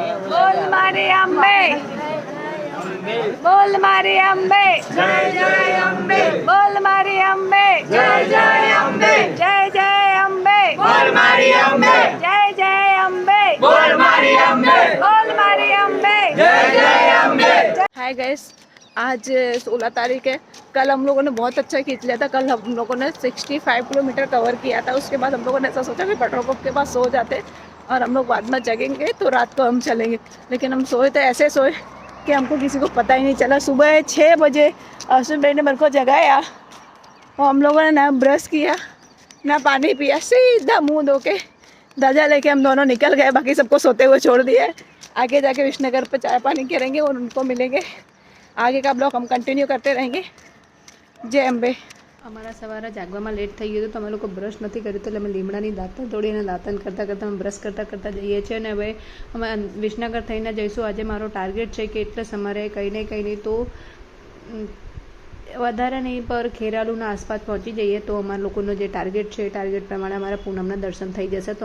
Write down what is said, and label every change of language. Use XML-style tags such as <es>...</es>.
<gu>બોલ મારી અંબે, બોલ મારી અંબે, જય જય અંબે, બોલ મારી અંબે, જય જય અંબે, જય જય અંબે, બોલ મારી અંબે, જય જય અંબे, બોલ મારી અંબे, બોલ મારી अंबे, जय जय अंबे।</gu> <hi>हाय गाइस, आज 16 तारीख है। कल हम लोगों ने बहुत अच्छा खींच लिया था। कल हम लोगों ने 65 किलोमीटर कवर किया था। उसके बाद हम लोगों ने ऐसा सोचा कि पेट्रोल पंप के पास सो जाते और हम लोग बाद में जगेंगे तो रात को हम चलेंगे। लेकिन हम सोए तो ऐसे सोए कि हमको किसी को पता ही नहीं चला। सुबह 6 बजे अश्विन भाई ने मेरे को जगाया और हम लोगों ने ना ब्रश किया ना पानी पिया, सीधा मुँह धो के ध्वजा लेके हम दोनों निकल गए। बाकी सबको सोते हुए छोड़ दिया है। आगे जाके विष्णुनगर पे चाय पानी करेंगे और उनको मिलेंगे। आगे का ब्लॉग हम कंटिन्यू करते रहेंगे। जय अंबे।</hi> <gu>અમારા સવારે જાગવામાં લેટ થઈ ગયું તો અમે લોકો બ્રશ નથી કર્યું, તો એટલે અમે લીમડાની દાંતણ તોડીને દાંતણ કરતાં કરતાં અમે બ્રશ કરતાં જઈએ છીએ. અને હવે અમે વિસનગર થઈને જઈશું. આજે મારો ટાર્ગેટ છે કે એટલે અમારે કંઈ નહીં તો વધારે નહીં પર ખેરાલુના આસપાસ પહોંચી જઈએ તો અમારા લોકોનો જે ટાર્ગેટ છે એ ટાર્ગેટ પ્રમાણે અમારા પૂનમના દર્શન થઈ જશે.</gu>